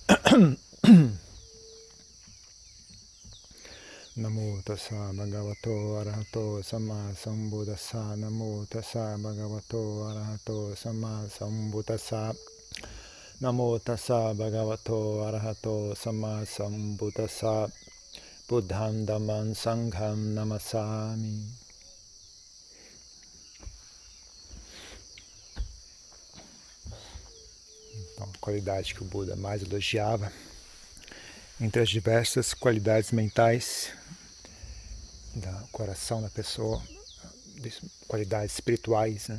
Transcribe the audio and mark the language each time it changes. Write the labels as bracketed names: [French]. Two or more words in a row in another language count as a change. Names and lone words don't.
[Pali] Namo tassa bhagavato arahato samma sambuddhassa. Namo tassa bhagavato arahato samma sambuddhassa. Namo tassa bhagavato arahato samma sambuddhassa. Buddham dhammam sangham namassami. [Portuguese] Então, a qualidade que o Buda mais elogiava, entre as diversas qualidades mentais do coração da pessoa, qualidades espirituais, né?